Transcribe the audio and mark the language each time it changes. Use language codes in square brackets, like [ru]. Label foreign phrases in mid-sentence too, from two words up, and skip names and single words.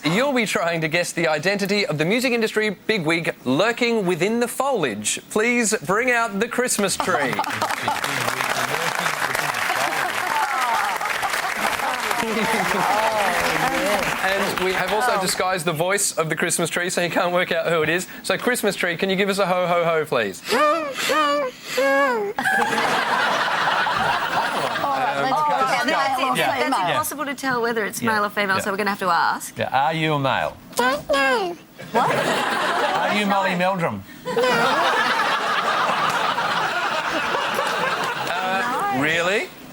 [en] You'll be trying to guess the identity of the music industry bigwig lurking within the foliage. Please bring out the Christmas tree. And we have also disguised the voice of the Christmas tree so you can't work out who it is. So, Christmas tree, can you give us a ho-ho-ho, please? Is it impossible to tell whether it's male or female, so we're going to have to ask? Yeah. Are you a male? What? Are you Molly Meldrum? Really?